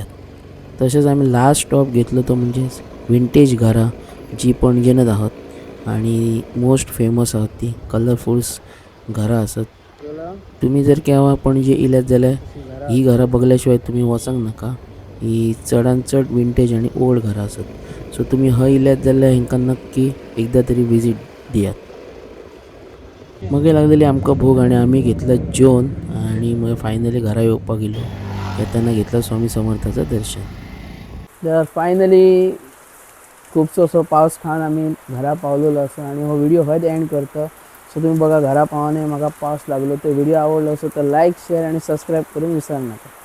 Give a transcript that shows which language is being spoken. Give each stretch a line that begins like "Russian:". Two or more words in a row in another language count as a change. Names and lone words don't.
Konkani: तसेच आम्ही
English: last stop
Konkani: घेतलो तो म्हणजेच विंटेज घरां जी पणजेनच आहात आणि
English: most famous
Konkani: आहात ती कलरफुल्स घरां आसात. तुम्ही जर केव्हा पणजे इल्यात जाल्यार ही घरां बघल्याशिवाय तुम्ही वचूंक नाका. ही चडांत चड विंटेज आणि ओल्ड घरां आसात. सो तुम्ही हय इल्यात जाल्यार हांकां नक्की एकदा तरी विजीट दियात. मगे लागलेली आमकां भूक आणि आम्ही घेतलं जेवण आणि मग फायनली घरा येवपाक गेलो.
Marathi: येताना घेतलं स्वामी समर्थाचं दर्शन.
Konkani: तर फायनली खूपसो असो पावस खान आम्ही घरा पावलेलो असो आणि हो व्हिडिओ हयच एंड करतो. सो तुम्ही बघा घरा पावणे म्हाका पावस लागलो. तो व्हिडिओ आवडलो असो तर
English: like share
Konkani: आणि सबस्क्राईब करून विसरू नका.